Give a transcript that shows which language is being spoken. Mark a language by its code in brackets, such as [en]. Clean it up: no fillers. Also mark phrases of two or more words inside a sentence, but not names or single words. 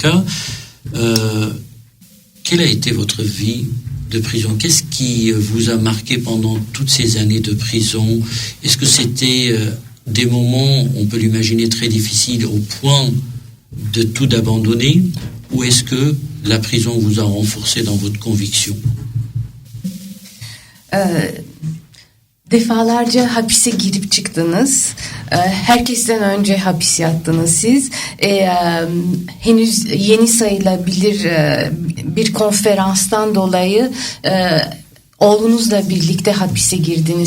[fr] Quelle a été votre vie de prison? Qu'est-ce qui vous a marqué pendant toutes ces années de prison? Est-ce que c'était des moments, on peut l'imaginer, très difficiles au point de tout abandonner? Ou est-ce que la prison vous a renforcé dans votre conviction? [tr] Defalarca hapise girip çıktınız. Herkesten önce hapis yattınız siz. Henüz yeni sayılabilir bir konferanstan dolayı oğlunuzla birlikte hapise girdiniz.